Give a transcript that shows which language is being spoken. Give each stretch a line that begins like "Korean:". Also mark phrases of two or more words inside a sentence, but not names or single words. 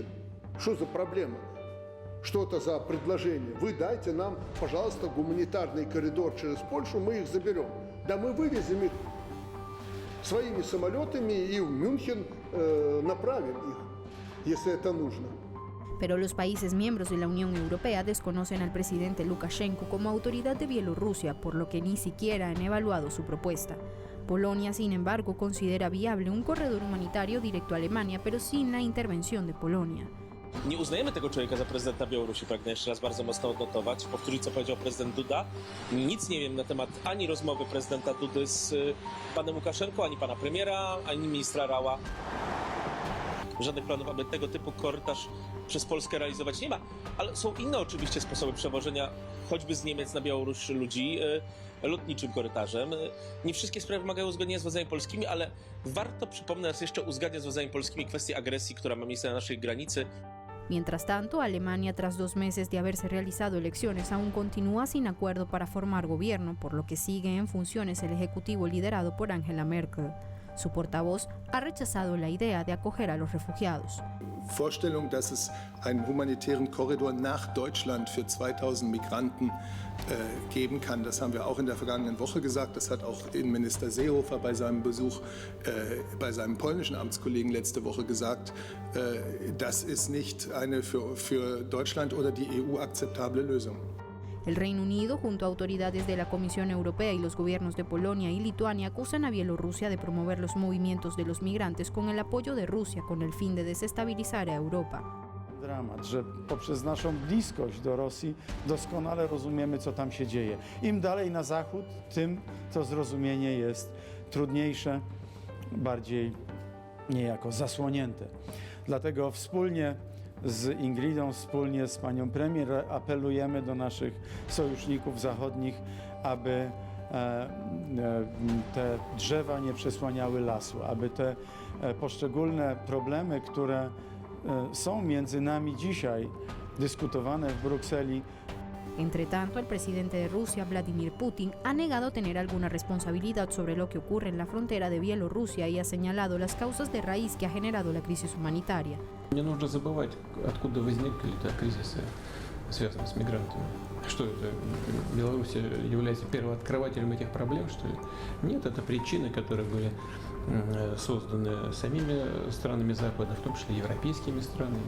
Russian: Что за проблема? Что это за предложение? Вы дайте нам, пожалуйста, гуманитарный коридор через Польшу, мы их заберем. Да мы вывезем их своими самолетами и в Мюнхен направим их, если это нужно.
Spanish: Pero los países miembros de la Unión Europea desconocen al presidente Lukashenko como autoridad de Bielorrusia, por lo que ni siquiera han evaluado su propuesta. Polonia, sin embargo, considera viable un corredor humanitario directo a Alemania, pero sin la intervención de Polonia.
Polish: Nie uznajemy tego człowieka za prezydenta Białorusi, pragnę jeszcze raz bardzo mocno odnotować, powtórzyć co powiedział prezydent Duda. Nic nie wiem na temat ani rozmowy prezydenta Dudy z panem Łukaszenką, ani pana premiera, ani ministra Rała. Żadnych planów, aby tego typu korytarz przez Polskę realizować nie ma, ale są inne oczywiście sposoby przewożenia choćby z Niemiec na Białoruś ludzi lotniczym korytarzem. Nie wszystkie sprawy wymagają uzgodnienia z władzami polskimi, ale warto, przypomnę raz jeszcze, uzgadniać z władzami polskimi kwestię agresji, która ma miejsce na naszej granicy.
Spanish: Mientras tanto, Alemania, tras 2 meses de haberse realizado elecciones, aún continúa sin acuerdo para formar gobierno, por lo que sigue en funciones el ejecutivo liderado por Angela Merkel. Su portavoz ha rechazado la idea de acoger a los refugiados.
German: Vorstellung, dass es einen humanitären Korridor nach Deutschland für 2000 Migranten geben kann. Das haben wir auch in der vergangenen Woche gesagt. Das hat auch Innenminister Seehofer bei seinem Besuch bei seinem polnischen Amtskollegen letzte Woche gesagt. Das ist nicht eine für Deutschland oder die EU akzeptable Lösung.
Spanish: El Reino Unido, junto a autoridades de la Comisión Europea y los gobiernos de Polonia y Lituania, acusan a Bielorrusia de promover los movimientos de los migrantes con el apoyo de Rusia con el fin de desestabilizar a Europa.
Polish: Dramat, że poprzez naszą bliskość do Rosji doskonale rozumiemy, co tam się dzieje. Im dalej na zachód, tym to zrozumienie jest trudniejsze, bardziej niejako zasłonięte. Dlatego wspólnie z Ingridą, wspólnie z panią premier apelujemy do naszych sojuszników zachodnich, aby te drzewa nie przesłaniały lasu, aby te poszczególne problemy, które są między nami dzisiaj dyskutowane w Brukseli.
Spanish: Entre tanto, el presidente de Rusia, Vladimir Putin, ha negado tener alguna responsabilidad sobre lo que ocurre en la frontera de Bielorrusia y ha señalado las causas de raíz que ha generado la crisis humanitaria.
Russian: Не нужно забывать, откуда возникли кризисы. связанные с мигрантами. Что это? Беларусь является первооткрывателем этих проблем, что ли? Нет, это причины, которые были созданы самими странами Запада, в том числе европейскими странами.